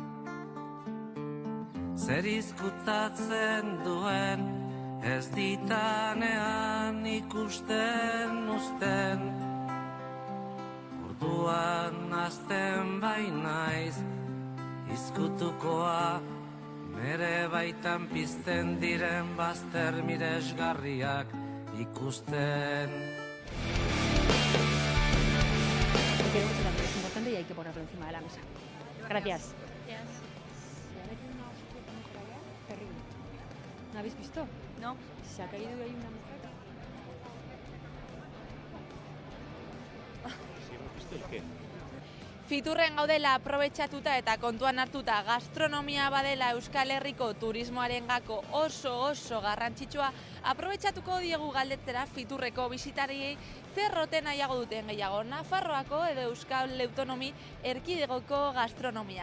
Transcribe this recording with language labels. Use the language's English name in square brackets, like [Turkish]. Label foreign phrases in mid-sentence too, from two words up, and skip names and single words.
[Basque] Zer izkutatzen duen, ez ditanean ikusten uzten. Orduan azten bainaiz, izkutukoa, nere baitan pizten diren bazter miresgarriak ikusten. [Spanish] Creo que será muy importante y hay que ponerlo encima de la mesa. Gracias. Terrible. ¿No habéis visto? No. Se ha caído ahí una mujer. ¿Sí hemos visto el qué? [Basque] Fiturren gaudela aprobetxatuta eta kontuan hartuta gastronomia badela Euskal Herriko turismoarengako oso garrantzitsua, aprobetxatuko diegu galdetzera Fiturreko bisitariei zer roten nahiago duten gehiago, Nafarroako edo Euskal Autonomi Erkidegoko gastronomia.